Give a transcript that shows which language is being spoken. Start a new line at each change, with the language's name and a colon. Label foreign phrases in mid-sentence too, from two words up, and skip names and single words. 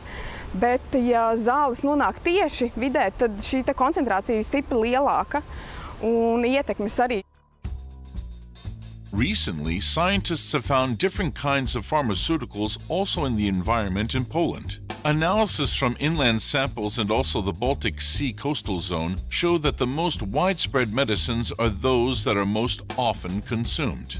Latvian: Bet, ja zāles nonāk tieši vidē, tad šī koncentrācija ir stipri lielāka. Un ietekmes arī.
English: Recently, scientists have found different kinds of pharmaceuticals also in the environment in Poland. Analysis from inland samples and also the Baltic Sea coastal zone show that the most widespread medicines are those that are most often consumed.